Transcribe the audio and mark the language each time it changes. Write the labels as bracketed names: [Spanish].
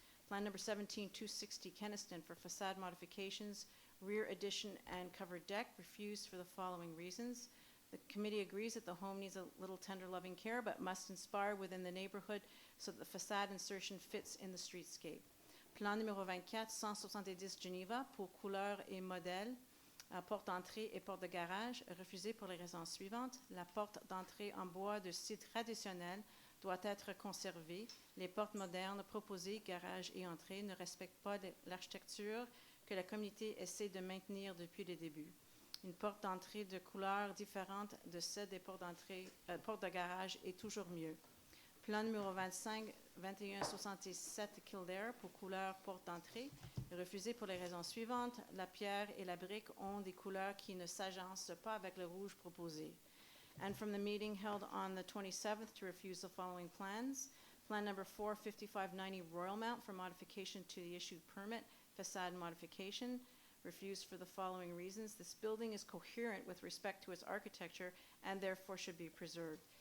[English] Plan number 17, 260 Kenniston for facade modifications, rear addition and covered deck. Refused for the following reasons. The committee agrees that the home needs a little tender loving care but must inspire within the neighborhood so that the facade insertion fits in the streetscape. [French] Plan numéro 24, 170 Geneva pour couleur et modèle, porte d'entrée et porte de garage, refusé pour les raisons suivantes. La porte d'entrée en bois de style traditionnel doit être conservée. Les portes modernes proposées, garage et entrée, ne respectent pas l'architecture que la communauté essaie de maintenir depuis le début. Une porte d'entrée de couleur différente de celle des portes de garage est toujours mieux. Plan numéro 25, 2167 Kildare pour couleur porte d'entrée, refusé pour les raisons suivantes. La pierre et la brique ont des couleurs qui ne s'agencent pas avec le rouge proposé. [English] And from the meeting held on the 27th to refuse the following plans. Plan number 4, 5590 Royal Mount for modification to the issued permit, facade modification, refused for the following reasons. This building is coherent with respect to its architecture and therefore should be preserved.